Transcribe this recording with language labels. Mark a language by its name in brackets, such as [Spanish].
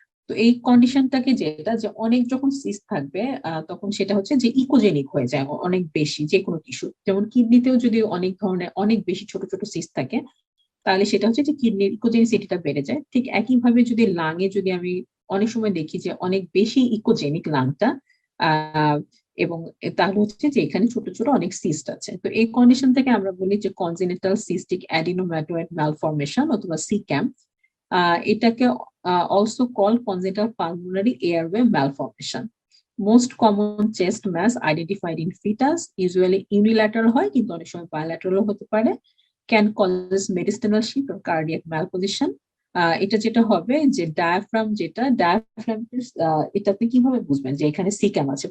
[Bangla] তো এই কন্ডিশনটাকে যেটা যে অনেক যখন সিস্ট থাকবে তখন সেটা হচ্ছে যে ইকোজেনিক হয়ে যায় অনেক বেশি যে কোনো টিস্যু, যেমন কিডনিতেও যদি অনেক ধরনের অনেক বেশি ছোট ছোট সিস্ট থাকে তাহলে সেটা হচ্ছে যে কিডনির ইকোজেনিসিটিটা বেড়ে যায়। ঠিক একইভাবে যদি লাঙে যদি আমি অনেক সময় দেখি যে অনেক বেশি ইকোজেনিক লাংটা আহ এবং তাহলে হচ্ছে যে এখানে ছোট ছোট অনেক সিস্ট আছে। তো এই কন্ডিশন থেকে আমরা বলি যে কনজেনিটাল সিস্টিক অ্যাডিনোম্যাটোয়েড ম্যালফরমেশন অথবা সিক্যাম। [English] এটাকে also call congenital pulmonary airway malformation. Most common chest mass identified in foetus, usually unilateral [Bangla] হয় কিন্তু অনেক সময় বাইল্যাটারালও হতে পারে। [English] Can cause mediastinal shift or cardiac malposition. [Bangla] এটা যেটা হবে যে ডায়াফ্রাম, যেটা ডায়াফ্রাম এটা আপনি কিভাবে বুঝবেন যে এখানে সিক্যাম আছে?